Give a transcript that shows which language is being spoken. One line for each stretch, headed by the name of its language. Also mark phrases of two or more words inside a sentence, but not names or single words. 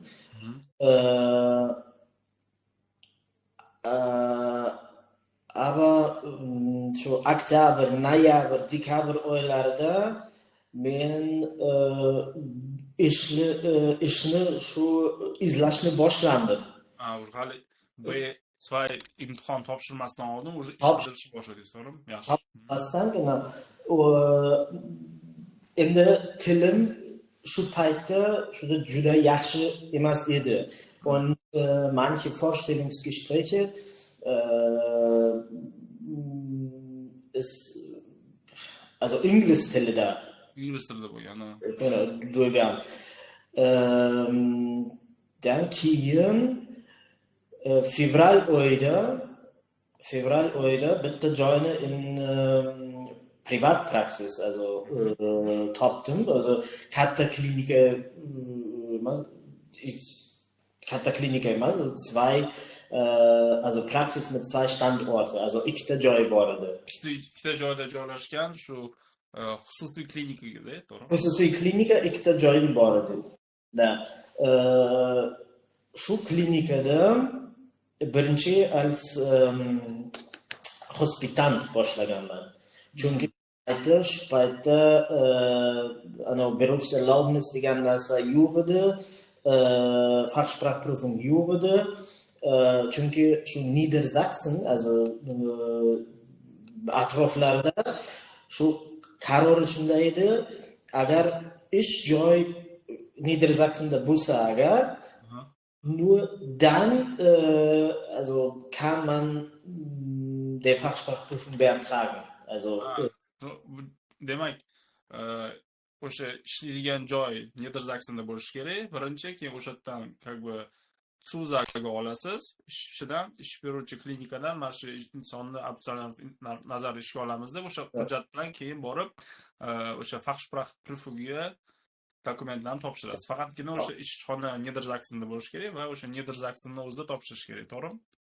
Uzbek: Aber shu oktyabr, noyabr, dekabr oylarida men ishni shu izlashni boshladim. Hali B2 imtihon topshirmasdan oldin o'sha ishni bilishni boshladingiz, to'g'rimi? Yaxshi. Astangina endi tilim shu paytda juda yaxshi emas edi.
German: Und manche Vorstellungsgespräche ist also
Uzbek: ingliz tilida bo'lgan. Dan keyin fevral oyida bitta joyni
German: in Privatpraxis also
Uzbek: topdim. Also katta klinika emas,
German: zwei also Praxis mit zwei Standorten, also
Uzbek: ikkita joy bor edi. Ikkita joyda joylashgan shu xususiy klinikaga, to'g'rimi? Xususiy klinika ikkita joy bor edi. Shu klinikada birinchi
German: als hospitant
Uzbek: boshlaganman. Chunki shu paytda Berufserlaubnis degan narsa yo'q edi, Fachsprachprüfung yo'q edi. Chunki shu Niedersachsen, also atroflarda shu qaror shunday edi, agar ish joy Niedersachsenda bo'lsa agar,
German: nur dann also kann man der Fachsprachprüfung beantragen. Also
Uzbek: demak, o'sha ishlaydigan joy Niedersachsenda bo'lishi kerak. Birinchi, keyin o'shadan
Russian: как бы
Uzbek: Zusaga olasiz. Ishidan, ish beruvchi klinikadan mana shu insonni opsional nazar ishga olamiz deb o'sha hujjat bilan keyin borib o'sha Fachsprachprüfungga dokumentlarni topshirasiz. Faqatgina o'sha ishxona Niedersachsenda bo'lishi kerak va o'sha Niedersachsenda o'zida topshirish kerak, to'g'rimi?